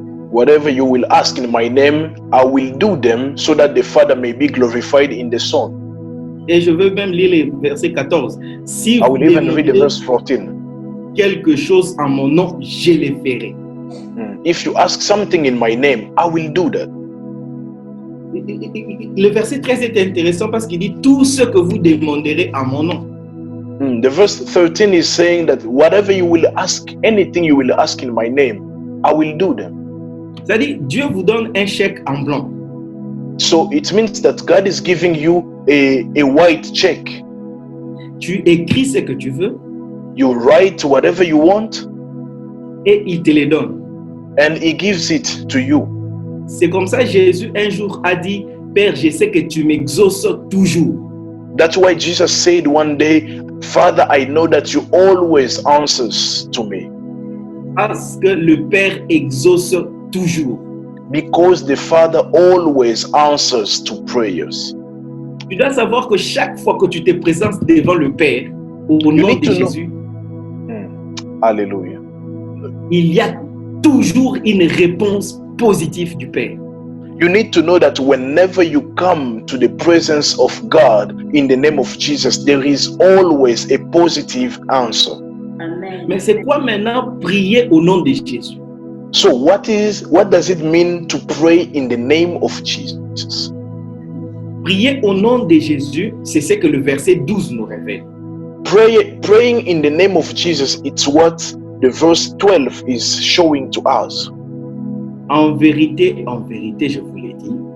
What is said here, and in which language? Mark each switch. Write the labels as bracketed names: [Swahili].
[English] Whatever you will ask in my name, I will do them so that the Father may be glorified in the Son. [French] Et je veux même lire le verset 14. Si [English] I will even read the verse 14. [French] Quelque chose en mon nom, je le ferai. [English] If you ask something in my name, I will do that. [French] Le verset 13 est intéressant parce qu'il dit tout ce que vous demanderez en mon nom. [English] The verse 13 is saying that whatever you will ask, anything you will ask in my name, I will do them. [French] C'est-à-dire, Dieu vous donne un chèque en blanc. [English] So it means that God is giving you a white check. [French] Tu écris ce que tu veux. [English] You write whatever you want. [French] Et il te les donne. [English] And he gives it to you. [French] C'est comme ça Jésus un jour a dit, Père, je sais que tu m'exauces toujours. [English] That's why Jesus said one day, Father, I know that you always answers to me. [French] Parce que le Père exauce toujours. [English] Because the Father always answers to prayers. [French] Tu dois savoir que chaque fois que tu te présentes devant le Père, au nom de Jésus, Alléluia. Il y a toujours une réponse positive du Père. [English] You need to know that whenever you come to the presence of God in the name of Jesus, there is always a positive answer. Amen. [French] Mais c'est quoi maintenant prier au nom de Jésus? [English] So what does it mean to pray in the name of Jesus? [French] Prier au nom de Jésus, c'est ce que le verset 12 nous révèle. [English] Praying in the name of Jesus, it's what the verse 12 is showing to us. [French] En vérité, je vous l'ai dit.